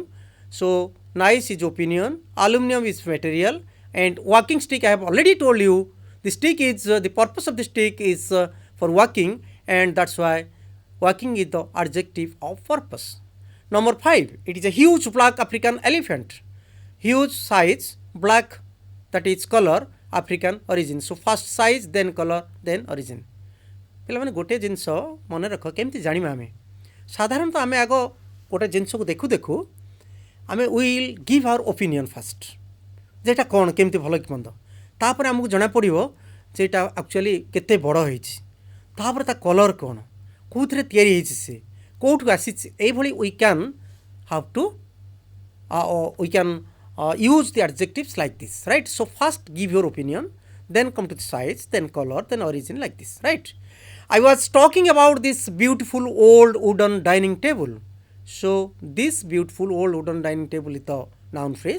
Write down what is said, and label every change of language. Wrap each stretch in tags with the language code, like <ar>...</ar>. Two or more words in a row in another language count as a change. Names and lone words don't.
<en>So nice is opinion, aluminum is material, and walking stick, I have already told you, the stick is the purpose of the stick is for walking, and that's why walking is the adjective of purpose. Number 5, it is a huge black African elephant. Huge size, black, that is color, African origin. So first size, then color, then origin.</en> <or>ପିଲାମାନେ ଗୋଟିଏ ଜିନିଷ ମନେ ରଖ, କେମିତି ଜାଣିବା ଆମେ ସାଧାରଣତଃ ଆମେ ଆଗ ଗୋଟେ ଜିନିଷକୁ ଦେଖୁ ଦେଖୁ ଆମେ</or> <en>will give our opinion first,</en> <or>ଯେ ଏଇଟା କ'ଣ କେମିତି ଭଲ କି ମନ୍ଦ, ତାପରେ ଆମକୁ ଜଣାପଡ଼ିବ ଯେ ଏଇଟା ଆକ୍ଚୁଆଲି କେତେ ବଡ଼ ହେଇଛି, ତାପରେ ତା କଲର୍ କ'ଣ, କେଉଁଥିରେ ତିଆରି ହେଇଛି, ସେ କେଉଁଠୁ ଆସିଛି, ଏଇଭଳି</or> <en>we can have to use the adjectives like this, right? So first give your opinion, then come to the size, then color, then origin, like this, right? I was talking about this beautiful old wooden dining table. So this beautiful old wooden dining table is the noun phrase.</en>